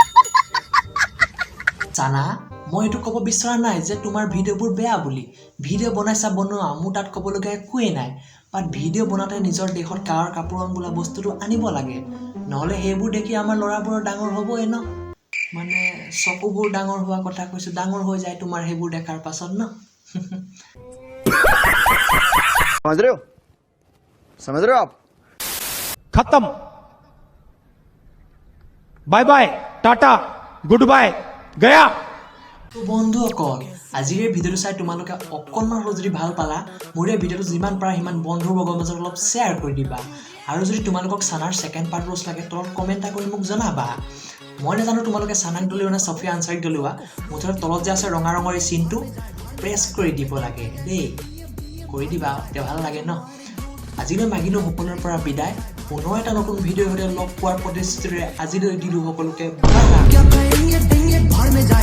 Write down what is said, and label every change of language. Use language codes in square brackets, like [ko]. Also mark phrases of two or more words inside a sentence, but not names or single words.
[as] জানা মই এইটো ক'ব বিচৰা নাই যে তোমাৰ ভিডিঅ'বোৰ বেয়া বুলি ভিডিঅ' বনাইছা বনোৱা মোৰ তাত ক'বলগীয়া একোৱেই নাই বাট ভিডিঅ' বনাওঁতে নিজৰ দেশত কাৱাৰ কাপোৰন বোলা বস্তুটো আনিব লাগে নহ'লে সেইবোৰ দেখি আমাৰ ল'ৰাবোৰৰ ডাঙৰ হ'বই ন মানে চকুবোৰ ডাঙৰ হোৱা কথা কৈছোঁ ডাঙৰ হৈ যায় তোমাৰ সেইবোৰ দেখাৰ পাছত ন [hi] समझ रहे हो आप खत्म [en] bye bye tata good bye [hi] गया [as] বন্ধুসকল আজিৰ এই ভিডিঅ'টো চাই তোমালোকে অকণমান হ'লেও যদি ভাল পালা মোৰ এই ভিডিঅ'টো যিমান পাৰা সিমান বন্ধুৰ বৰ্গৰ মাজত অলপ শ্বেয়াৰ কৰি দিবা আৰু যদি তোমালোকক চানাৰ [en] second part [as] ৰোজ লাগে তলত কমেণ্ট এটা কৰি মোক জনাবা মই নাজানো তোমালোকে চানাক দলিওৱা নে ছফিয়া আনচাৰীক দলিওৱা মুঠতে তলত যে আছে ৰঙা ৰঙৰ এই চিনটো প্ৰেছ কৰি দিব লাগে দেই কৰি দিবা তেতিয়া ভাল লাগে ন আজিলৈ মাগিলোঁ সকলোৰে পৰা বিদায় পুনৰ এটা নতুন ভিডিঅ'ৰ সৈতে লগ পোৱাৰ প্ৰতিশ্ৰুতিৰে আজিলৈ দিলোঁ সকলোকে